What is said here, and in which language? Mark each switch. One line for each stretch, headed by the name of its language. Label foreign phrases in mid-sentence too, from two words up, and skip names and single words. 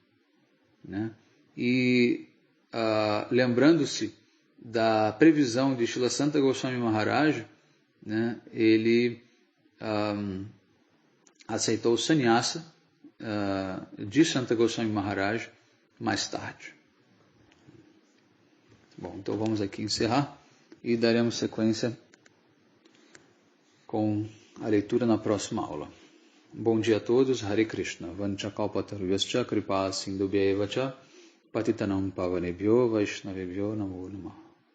Portuguese: E lembrando-se da previsão de Srila Santa Goswami Maharaj, ele aceitou o sannyasa de Santa Goswami Maharaj mais tarde. Bom, então vamos aqui encerrar e daremos sequência com a leitura na próxima aula. Bom dia a todos,
Sanskrit: Hare Krishna. Vanchakalpatarvyascha kripa sindhubhyaeva cha Patitanam Pavanebhyo Vaishnavebhyo Namo Namah.